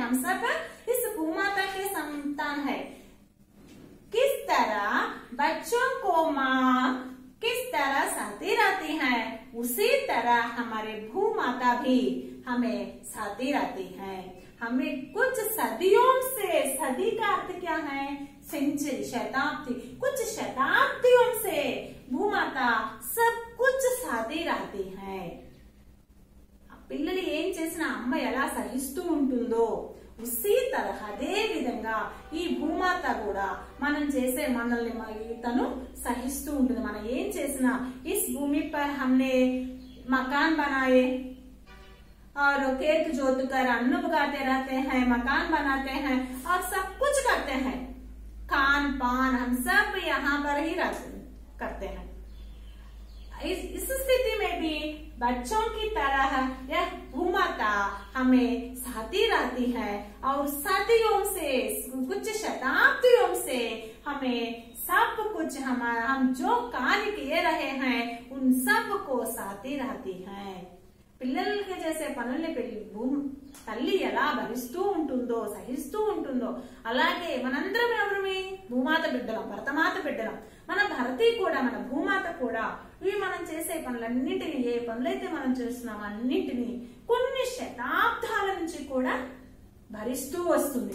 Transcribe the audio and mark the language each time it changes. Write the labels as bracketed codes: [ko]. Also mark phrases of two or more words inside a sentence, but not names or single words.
[hi] हम सब इस भूमाता के संतान है। किस तरह बच्चों को माँ किस तरह सहती रहती है, उसी तरह हमारे भूमाता भी हमें सहती रहती है। हमें कुछ सदियों से, सदी का अर्थ क्या है? सेंचुरी, शताब्दी, कुछ शताब्दियों से भूमाता सब कुछ सहती रहती है। [te] పిల్లలు ఏం చేసినా అమ్మ ఎలా సహిస్తూ ఉంటుందో [hi] उसी तरह [te] అదే విధంగా ఈ భూమాత కూడా మనం చేసే మనల్ని తను సహిస్తూ ఉంటుంది। మనం ఏం చేసినా [hi] इस भूमि पर हमने मकान बनाए और खेत जोत कर अन्न उगाते रहते हैं, मकान बनाते हैं और सब कुछ करते हैं। खान पान हम सब यहाँ पर ही करते हैं। इस स्थिति में भी बच्चों की तरह यह भूमाता हमें सहती रहती है और सदियों से, कुछ शताब्दियों से हमें सब कुछ हम जो कार्य किए रहे हैं उन सब को सहती रहती है। [te] పిల్లలకి చేసే పనుల్ని తల్లి ఎలా భరిస్తూ ఉంటుందో, సహిస్తూ ఉంటుందో అలాగే మనందరం ఎవరిమి? భూమాత బిడ్డలం, భరతమాత బిడ్డలం। మన భరతి కూడా, మన భూమాత కూడా ఇవి మనం చేసే పనులన్నింటినీ, ఏ పనులైతే మనం చేస్తున్నామో అన్నింటినీ కొన్ని శతాబ్దాల నుంచి కూడా భరిస్తూ వస్తుంది।